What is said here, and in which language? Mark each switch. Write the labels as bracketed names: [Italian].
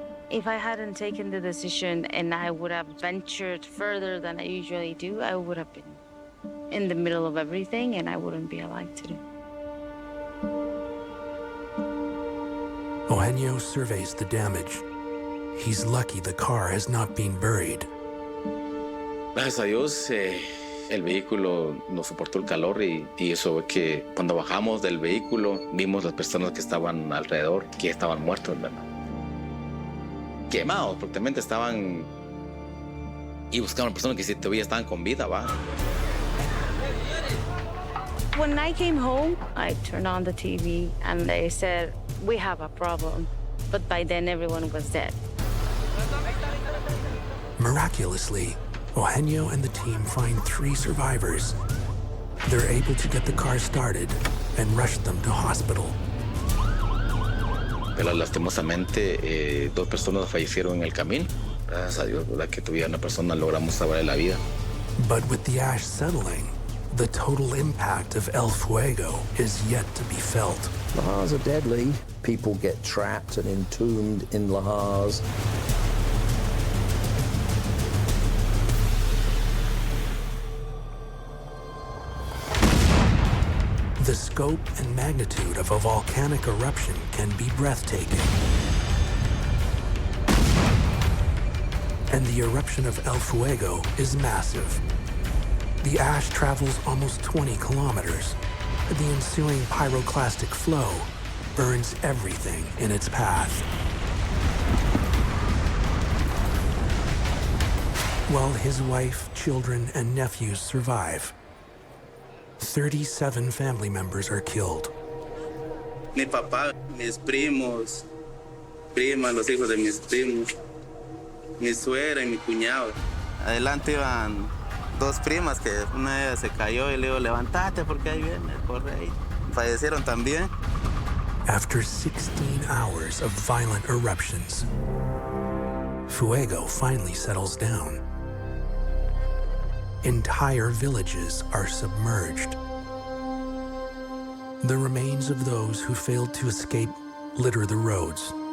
[English] If I hadn't taken the decision and I would have ventured further than I usually do, I would have been in the middle of everything and I wouldn't be alive today. Eugenio surveys the damage. He's lucky the car has not been buried. [Spanish] Gracias a Dios, el vehículo nos soportó el calor y eso fue que cuando bajamos del vehículo vimos las personas que estaban alrededor, que estaban muertos, ¿verdad? Quemados, porque también estaban y buscaban personas que todavía estaban con vida, ¿va? [English] When I came home, I turned on the TV and they said, "We have a problem." But by then everyone was dead. Miraculously, Eugenio and the team find 3 survivors. They're able to get the car started and rush them to hospital. [Spanish] Pero lastimosamente, 2 personas fallecieron en el camino. Gracias a Dios, ¿verdad? Que todavía una persona logramos salvarle la vida. [English] But with the ash settling, the total impact of El Fuego is yet to be felt. Lahars are deadly. People get trapped and entombed in lahars. The scope and magnitude of a volcanic eruption can be breathtaking. And the eruption of El Fuego is massive. The ash travels almost 20 kilometers. The ensuing pyroclastic flow burns everything in its path. While his wife, children, and nephews survive, 37 family members are killed. [Spanish] Mi papá, mis primos, primas, los hijos de mis primos, mi suegra y mi cuñado. Adelante iban 2 primas que una de ellas se cayó y le digo, levántate porque ahí viene, corre ahí. Fallecieron también. [English] After 16 hours of violent eruptions, Fuego finally settles down. Entire villages are submerged. The remains of those who failed to escape litter the roads.